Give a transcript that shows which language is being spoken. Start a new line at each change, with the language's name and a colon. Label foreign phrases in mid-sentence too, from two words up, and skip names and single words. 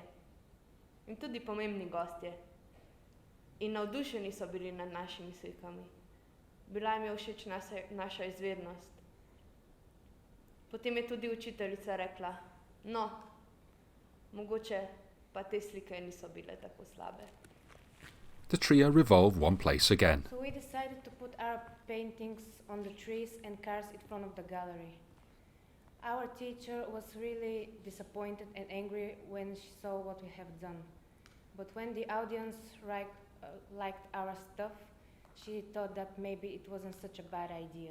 Slovenian: In tudi pomembni gostje. In navdušeni so bili nad našimi slikami. Bila jim je všeč naša izvednost. Potem je tudi učiteljica rekla, no, mogoče pa te slike niso bile tako slabe.
English: The trio revolve one place again. So we decided to put our paintings on the trees and cars in front of the gallery. Our teacher was really disappointed and angry when she saw what we have done. But when the audience liked our stuff, she thought that maybe it wasn't such a bad idea.